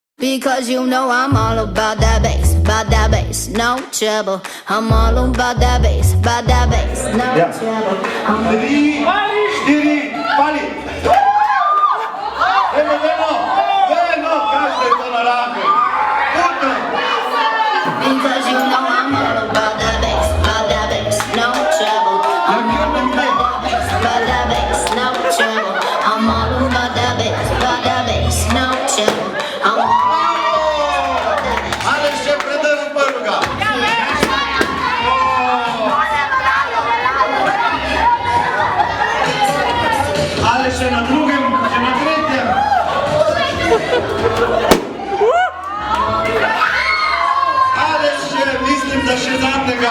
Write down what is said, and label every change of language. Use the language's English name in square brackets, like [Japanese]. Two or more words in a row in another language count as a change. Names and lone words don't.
[English] Because you know I'm all about that bass, no trouble. I'm all about that bass, no trouble. [Slovenian] 3, 4, pali! Eno, kažete to na raku. [English] Because you know I'm all about that bass, no trouble. I'm all about that bass, no trouble. I'm all about that bass, no trouble. [Slovenian] Aleš je predrl prvega. Aleš je na drugem, še na tretjem. Aleš je, mislim, da še zadnjega.